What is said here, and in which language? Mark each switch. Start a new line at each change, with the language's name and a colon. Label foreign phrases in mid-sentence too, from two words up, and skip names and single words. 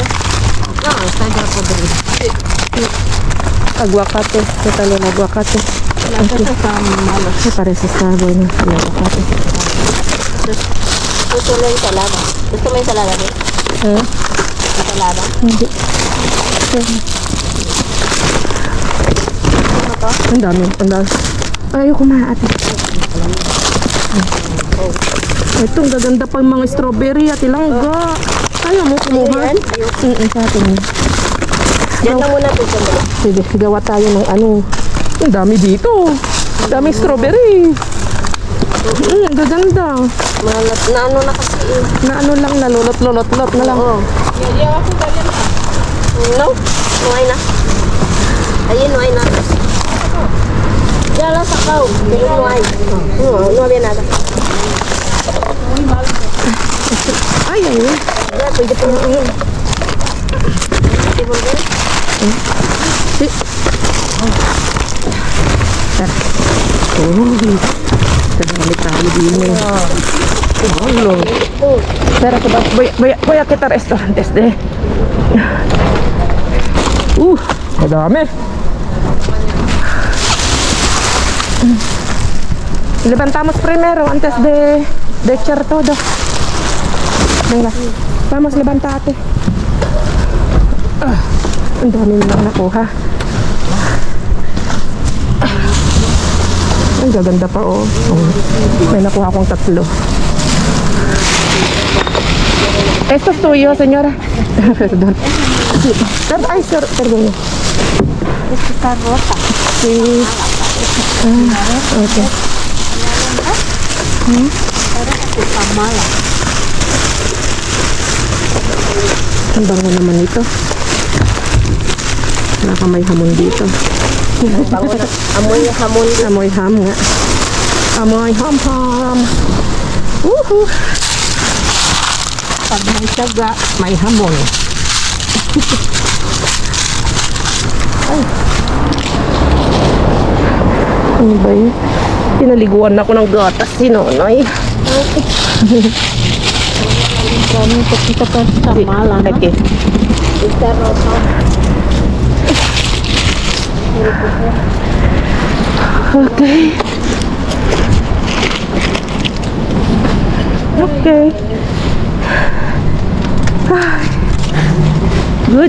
Spanish: No, están ya podridos. Aguacate. ¿Qué tal el aguacate? Las cosas están malas. Me parece está bueno el aguacate. Esto es la ensalada. Esto es la ensalada, ¿ves? Ensalada.
Filipino: Ang dami. Ayoko na, ate. Ito, ang gaganda pa yung mga strawberry, ate Langga. Ayaw mo kumuha? Sa atin. Diyan na muna ito sa mga. Sige, gawa tayo ng ano. Ang dami dito. Ang daming strawberry. Gaganda. Malat na ano na kasi. Na ano lang, nalulot-lulot na lang. Oo. No? Nuhay na. Ayun, nuhay na.
Spanish: Ya lo sacado, pero no hay. No había nada. Ay, Ay, ay.
Filipino: Pwede po yun. Kadali tayo din eh.
Spanish: Hello. Pero sa voy a quitar esto antes de.
Filipino: Madami.
Spanish: Levantamos primero antes de echar todo. Venga, vamos, levantate.
Filipino: Ang dami nilang nakuha. Ang gaganda pa oh. May nakuha akong 3.
Spanish: Esto es tuyo, señora. Perdón. Ay, perdón. Ito está rota. Sí. Okay. Está mala.
Filipino: Ang bango naman ito. Wala may hamon dito. Amoy hamon. Amoy ham nga. Amoy ham. Woohoo! Pag may saga, may hamon. Ay. Ano ba yun? Pinaliguan ako ng gatas si Nonoy. Kami kita pa sa mala.
English: Okay.
Spanish: Está rosa.
English: Okay. Okay. Good.